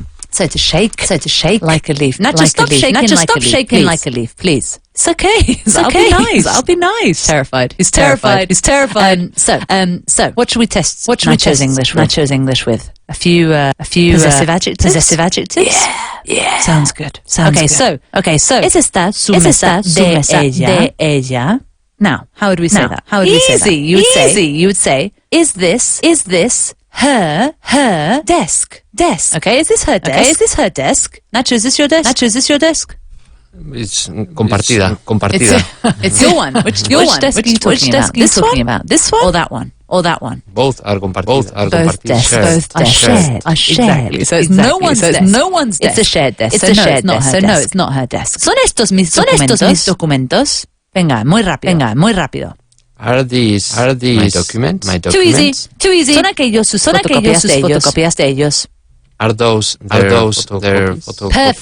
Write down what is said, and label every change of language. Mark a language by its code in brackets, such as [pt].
[en] So to shake like a leaf. Nacho, stop shaking like a leaf, please. It's okay. I'll be nice. He's terrified. So what should we test? Nacho's English with? A few possessive adjectives. Yeah. Sounds good. [es] Okay, so es esta su mesa de ella. [en] Now, how would we say that? Easy. You would say, is this her desk? Okay, is this her desk? Nacho, is this your desk? It's compartida. It's your one. Which desk are you talking about? This one? Or that one? Both are compartidas. Both desks are shared. Exactly. So it's no one's desk. It's a shared desk. It's not her desk. [es] ¿Son estos mis documentos? Venga, muy rápido. [en] Are these my documents? Too easy. [es] Son aquellos sus fotocopías de ellos. [en] Are those their photocopies?